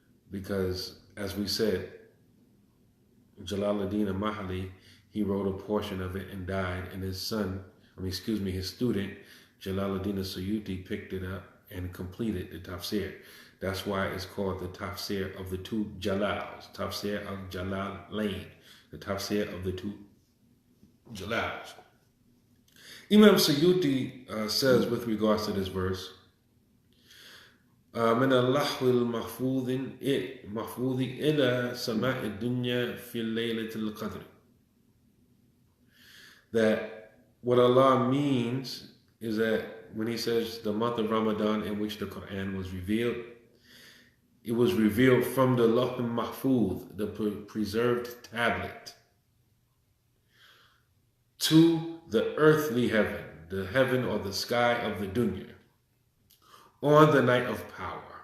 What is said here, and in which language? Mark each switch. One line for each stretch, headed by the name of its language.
English: Because, as we said, Jalaluddin al-Mahali, he wrote a portion of it and died, and his his student, Jalaluddin al-Suyuti, picked it up and completed the tafsir. That's why it's called the tafsir of the two Jalals, tafsir al-Jalalain, the tafsir of the two Jalals. Imam Suyuti says with regards to this verse,
Arabic: من اللحو المحفوظ إلى سماء الدنيا في ليلة القدر.
English: That what Allah means is that when He says the month of Ramadan in which the Quran was revealed, it was revealed from the Lawh al-Mahfuz, the preserved tablet, to the earthly heaven, the heaven or the sky of the dunya, on the night of power.